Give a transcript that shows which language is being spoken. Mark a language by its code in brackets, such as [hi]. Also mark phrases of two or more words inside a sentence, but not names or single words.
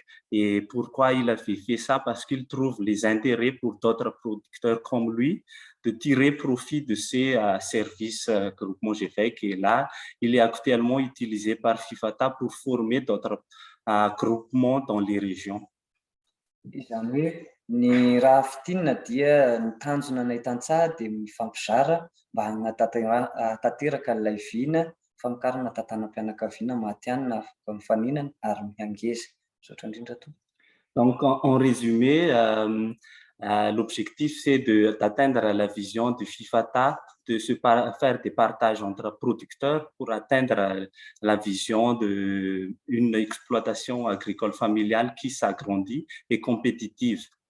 [fr] Et pourquoi il a fait ça? Parce qu'il trouve les intérêts pour d'autres producteurs comme lui de tirer profit de ces services groupement GVEC. Et là, il est actuellement utilisé par FIFATA pour former d'autres groupements dans les régions. [mg] Izany hoe ny raha fitinina dia ny tanjona ny tantsaha dia mifampizara mba hanatanteraka ilay vina famokarana tantanam-pianakaviana matianina mifaninana ary miangeza. Misaotra indrindra to. [fr] Donc, en résumé, l'objectif, c'est d'atteindre la vision du FIFATA, de faire des partages entre producteurs pour atteindre la vision d'une exploitation agricole familiale qui s'agrandit et compétitive.